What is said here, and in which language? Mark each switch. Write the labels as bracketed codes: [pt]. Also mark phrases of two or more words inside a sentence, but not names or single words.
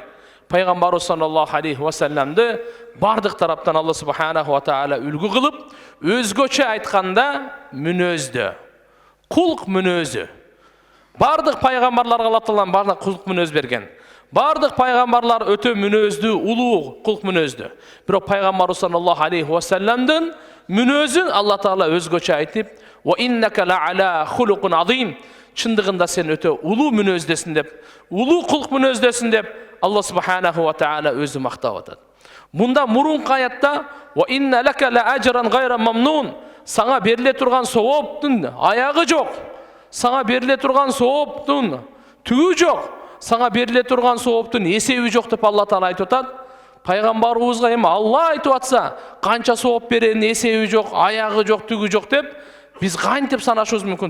[ky] Пайгамбарыбыз [ar] صلى الله عليه وسلم [ky] бардык тараптан Алла [ar] سبحانه وتعالى [ky] үлгү кылып, өзгөчө айтканда мүнөздө, кулк мүнөзү. Бардык пайгамбарларга Алла Таалам бардык кулк мүнөз берген. Бардык пайгамбарлар өтө мүнөздүү, улуу кулк мүнөздүү. Бирок пайгамбарыбыз [ar] صلى الله عليه وسلم [ky] мүнөзүн Алла Таала өзгөчө айтып, [ar] "وإنك لعلى خلق عظيم." [ky] Чындыгында сен өтө улуу мүнөздесиң деп, улуу кулк мүнөздесиң деп Алла [ar] سبحانه وتعالى [ky] өзү мактап атат. Мында мурунку аятта [ar] "وإن لك لأجرا غير ممنون." [ky] Саңа бериле турган сооптун аягы жок. Саңа бериле турган сооптун түгү жок. Саңа бериле турган сооптун эсеби жок деп Алла Таала айтып атат. Пайгамбарыбызга эми Алла айтып атса, канча сооп берерин эсеби жок, аягы жок, түгү жок деп биз кантип санашыбыз мүмкүн?